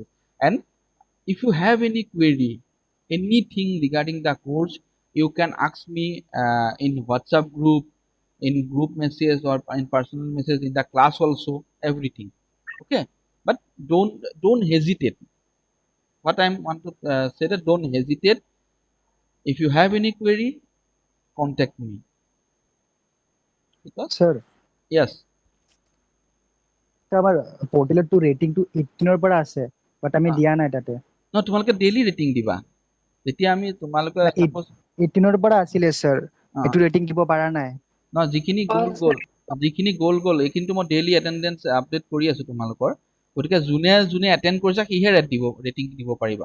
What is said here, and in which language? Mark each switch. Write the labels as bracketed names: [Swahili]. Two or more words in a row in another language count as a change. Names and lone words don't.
[English] And if you have any query, anything regarding the course, you can ask me in WhatsApp group, in group message, or in personal message, in the class also, everything. Okay, but don't hesitate. What I want to say, that don't hesitate. If you have any query, contact me. Because [Assamese] স্যার [English] yes, [Assamese] আমার পোর্টেলত তো ৰেটিং টো 18 ৰ পৰা আছে বাট আমি দিয়া নাই তাতে no, তোমালোকে [English] daily rating [Assamese] দিবা। যেতিয়া আমি তোমালোকে সাপোজ 18 ৰ পৰা আছিলে স্যাৰ এটো ৰেটিং দিব পাৰা নাই ন, যিখিনি গ'ল এইখিনিতো মই [English] daily attendance update [Assamese] কৰি আছো তোমালোকৰ। গতিকে যোনে যোনে এটেণ্ড কৰিছা সিহে ৰেটিং দিব পাৰিবা।